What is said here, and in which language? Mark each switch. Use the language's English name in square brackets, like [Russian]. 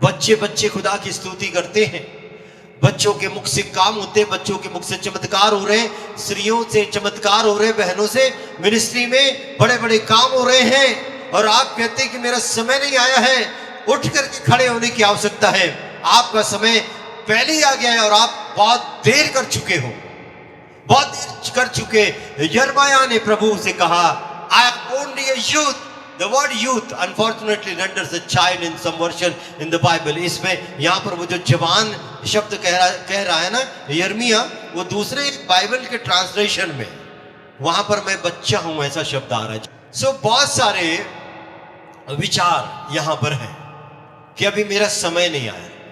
[Hindi] बच्चे बच्चे खुदा की स्तुति करते हैं, बच्चों के मुख से काम होते हैं, बच्चों के मुख से चमत्कार हो रहे हैं, स्त्रियों से चमत्कार हो रहे हैं, बहनों से मिनिस्ट्री में बड़े बड़े काम हो रहे हैं। और आप कहते हैं कि मेरा समय नहीं आया है। उठ करके खड़े होने की आवश्यकता है। आपका समय पहले ही आ गया है और आप बहुत देर कर चुके हो, बहुत देर कर चुके। यिर्मयाह ने प्रभु से कहा, [English] I am only a youth. The word youth unfortunately renders a child in some version in the Bible. [Hindi] इसमें यहाँ पर वो जो जवान शब्द कह रहा है ना यिर्मयाह, वो दूसरे बाइबल के ट्रांसलेशन में वहां पर मैं बच्चा हूं ऐसा शब्द आ रहा है। सो बहुत सारे विचार यहाँ पर हैं कि अभी मेरा समय नहीं आया।